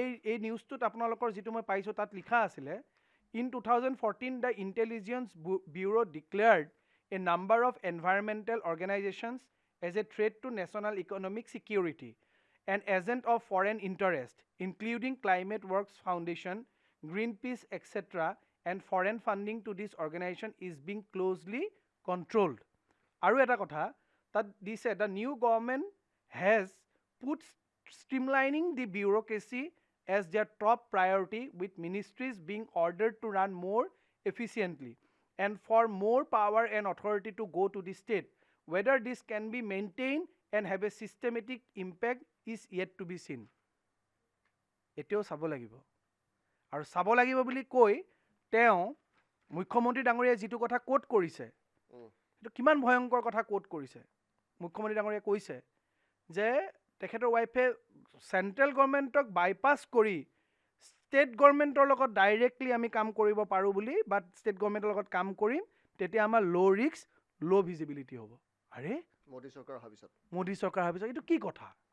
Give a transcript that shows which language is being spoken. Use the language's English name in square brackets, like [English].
[Assamese] এই নিউজটোত আপোনালোকৰ যিটো মই পাইছোঁ তাত লিখা আছিলে [English] In 2014, the Intelligence Bureau declared a number of environmental organizations as a threat to national economic security, an agent of foreign interest, including Climate Works Foundation, Greenpeace, etc., and foreign funding to this organization is being closely controlled. [Assamese] Aru eta kotha, [English] that this the new government has put streamlining the bureaucracy as their top priority, with ministries being ordered to run more efficiently and for more power and authority to go to the state. Whether this can be maintained and have a systematic impact is yet to be seen. [Assamese] এতিয়াও চাব লাগিব আৰু চাব লাগিব বুলি কৈ তেওঁ মুখ্যমন্ত্ৰী ডাঙৰীয়াই যিটো কথা কোট কৰিছে সেইটো কিমান ভয়ংকৰ কথা কোট কৰিছে মুখ্যমন্ত্ৰী ডাঙৰীয়াই কৈছে যে তেখেতৰ ৱাইফে চেণ্ট্ৰেল গভৰ্ণমেণ্টক বাইপাছ কৰি ষ্টেট গভৰ্ণমেণ্টৰ লগত ডাইৰেক্টলি আমি কাম কৰিব পাৰোঁ বুলি বা ষ্টেট গভৰ্ণমেণ্টৰ লগত কাম কৰিম তেতিয়া আমাৰ ল' ৰিস্ক ল' ভিজিবিলিটি হ'ব আৰে মোদী চৰকাৰ অহাৰ পিছত এইটো কি কথা